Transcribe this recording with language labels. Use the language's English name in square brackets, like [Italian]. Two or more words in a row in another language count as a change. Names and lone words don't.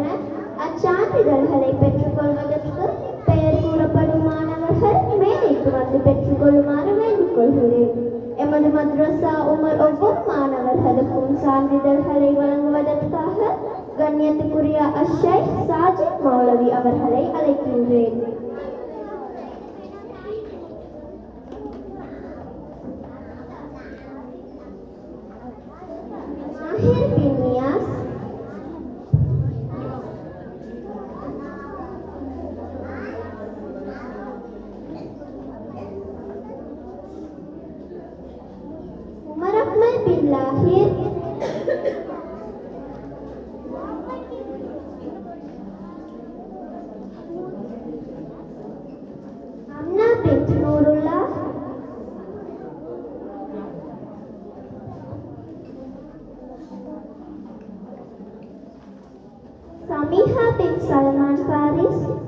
[Tamil] அச்சான்றிதழ்களை பெற்றுக்கொள்வதற்கு பெயர் கூறப்படும் மாணவர்கள் மேடைக்கு வந்து பெற்றுக்கொள்ளுமாறு வேண்டிக் கொள்கிறேன். எமது மദ്രസா உமர் ஒவ்வொரு மாணவர்களுக்கும் சான்றிதழ்களை வழங்குவதற்காக கண்ணியத்துக்குரிய அஷைக் சாஜித் மௌலவி அவர்களை அழைக்கின்றேன். Mahir bin Nias. Umar Akmal bin Lahir. Amna bint Nurullah. Samiha bin Salman Faris.